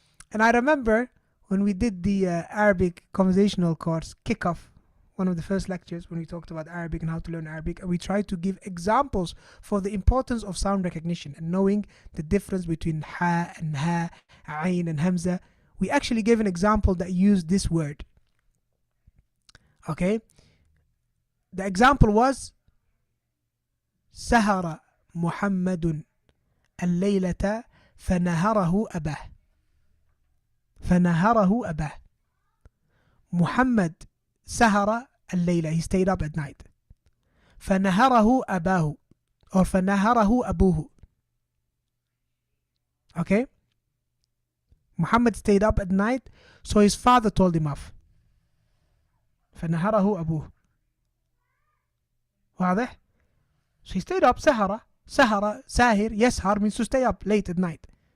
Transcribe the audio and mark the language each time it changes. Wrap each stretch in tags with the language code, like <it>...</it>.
<en>And I remember when we did the Arabic conversational course, kickoff, one of the first lectures when we talked about Arabic and how to learn Arabic, and we tried to give examples for the importance of sound recognition and knowing the difference between ha and ha, ayn and hamza. We actually gave an example that used this word. Okay?</en> <ar>The example was سهر محمد الليلة فنهره أباه. فنهره أباه.</ar> <en>Muhammad</en> <ar>سهر الليلة,</ar> <en>he stayed up at night.</en> <ar>فنهره أباه, or فنهره أبوه.</ar> <en>Okay? Muhammad stayed up at night, so his father told him off.</en> <ar>فنهره أبوه. واضح?</ar> <en>So he stayed up,</en> <ar>سهر, ساهر, يسهر</ar> <en>means to stay up late at night.</en>